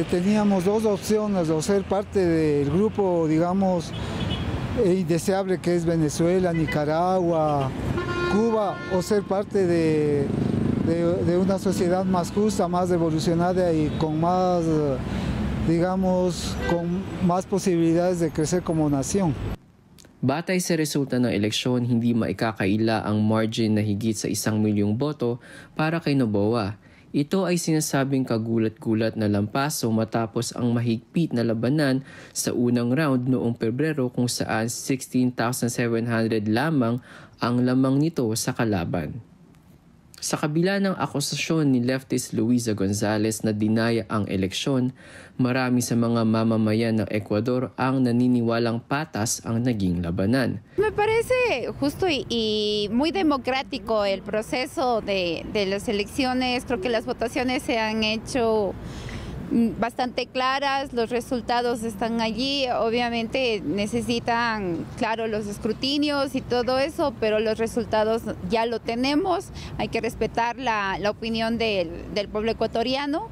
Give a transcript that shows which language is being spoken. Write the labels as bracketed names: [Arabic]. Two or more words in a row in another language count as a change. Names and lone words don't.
[Spanish] Teníamos dos opciones, o ser parte del grupo, digamos, indeseable que es Venezuela, Nicaragua, Cuba, o ser parte de una sociedad más justa, más evolucionada y con más, digamos, con más posibilidades de crecer como nación. [Filipino] Batay sa resulta ng eleksyon, hindi maikakaila ang margin na higit sa 1 milyong boto para kay Noboa. Ito ay sinasabing kagulat-gulat na lampaso matapos ang mahigpit na labanan sa unang round noong Pebrero kung saan 16,700 lamang ang lamang nito sa kalaban. Sa kabila ng akusasyon ni leftist Luisa Gonzales na dinaya ang eleksyon, marami sa mga mamamayan ng Ecuador ang naniniwalang patas ang naging labanan. [Spanish] Me parece justo y muy democrático el proceso de las elecciones. Creo que las votaciones se han hecho bastante claras, los resultados están allí, obviamente necesitan, claro, los escrutinios y todo eso, pero los resultados ya lo tenemos, hay que respetar la opinión del pueblo ecuatoriano.